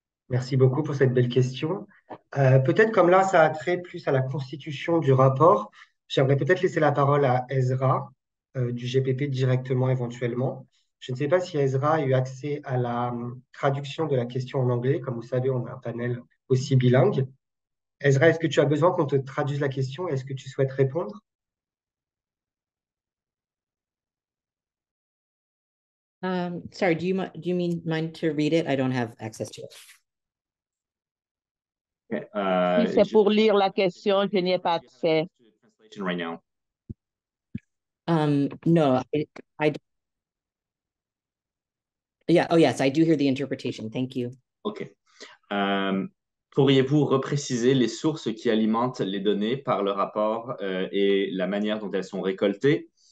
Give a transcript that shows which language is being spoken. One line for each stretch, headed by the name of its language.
French: Merci beaucoup pour cette belle question. Peut-être comme là, ça a trait plus à la constitution du rapport, j'aimerais peut-être laisser la parole à Ezra du GPP directement éventuellement. Je ne sais pas si Ezra a eu accès à la traduction de la question en anglais. Comme vous savez, on a un panel aussi bilingue. Ezra, est-ce que tu as besoin qu'on te traduise la question? Est-ce que tu souhaites répondre?
English: Sorry, do you mean mind to read it? I don't have access to it. Okay,
French: Si c'est pour lire la question, je n'y ai pas accès.
English: right now. No, yeah, oh yes, I do hear the interpretation. Thank you. OK.
French: Pourriez-vous repréciser les sources qui alimentent les données par le rapport et la manière dont elles sont récoltées?